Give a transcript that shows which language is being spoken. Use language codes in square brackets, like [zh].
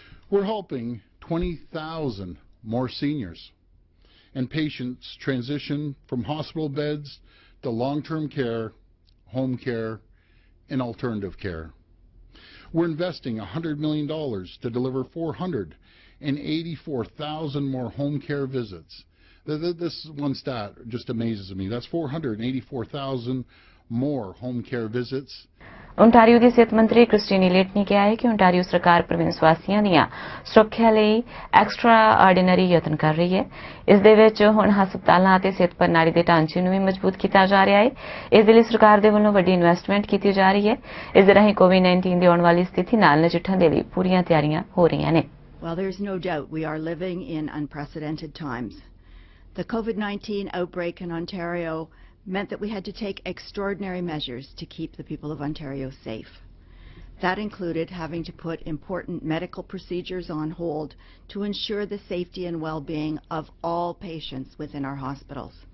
[en] We're helping 20,000 more seniors and patients transition from hospital beds to long-term care, home care, and alternative care. We're investing $100 million to deliver 484,000 more home care visits. This one stat just amazes me. That's 484,000 more home care visits. [pa] Ontario ਦੀ ਸਿਹਤ ਮੰਤਰੀ Christine ਲੀਟ ਨੇ ਕਿਹਾ ਹੈ ਕਿ Ontario ਸਰਕਾਰ province ਵਾਸੀਆਂ ਦੀਆਂ ਸੁਰੱਖਿਆ ਲਈ ਐਕਸਟਰਾ ਆਰਡੀਨਰੀ ਯਤਨ ਕਰ ਰਹੀ ਹੈ। ਇਸ ਦੇ ਵਿੱਚ ਹੁਣ ਹਸਪਤਾਲਾਂ ਅਤੇ ਸਿਹਤ ਪ੍ਰਣਾਲੀ ਦੇ ਢਾਂਚੇ ਨੂੰ ਵੀ ਮਜ਼ਬੂਤ ਕੀਤਾ ਜਾ ਰਿਹਾ ਹੈ। ਇਸ ਦੇ ਲਈ ਸਰਕਾਰ ਦੇ ਵੱਲੋਂ ਵੱਡੀ ਇਨਵੈਸਟਮੈਂਟ ਕੀਤੀ ਜਾ ਰਹੀ ਹੈ। ਇਸ ਦੇ ਰਾਹੀਂ COVID-19 ਦੀ ਆਉਣ ਵਾਲੀ ਸਥਿਤੀ ਨਾਲ ਨਜਿੱਠਣ ਦੇ ਲਈ ਪੂਰੀਆਂ ਤਿਆਰੀਆਂ ਹੋ ਰਹੀਆਂ ਨੇ। [en] Well, there's no doubt we are living in unprecedented times. The COVID-19 outbreak in Ontario meant that we had to take extraordinary measures to keep the people of Ontario safe. That included having to put important medical procedures on hold to ensure the safety and well-being of all patients within our hospitals.